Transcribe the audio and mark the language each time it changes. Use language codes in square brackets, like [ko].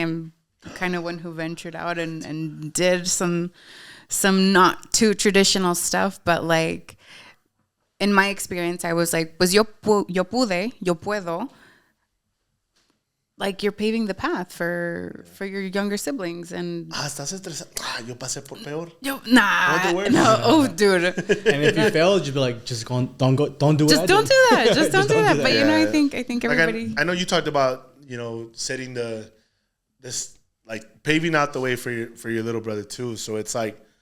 [en] I'm kind of one who ventured out and did some not too traditional stuff. But, like, in my experience, I was like, pues yo puedo. Like, you're paving the path for your younger siblings. And [es] estás estresado. Yo pasé por peor. [en] No, oh, dude. And if you fail, you'd be like, don't do what I did. Just don't do that. Just don't do that. But I think everybody. Like, I know you talked about setting this like paving out the way for your little brother too. So it's like,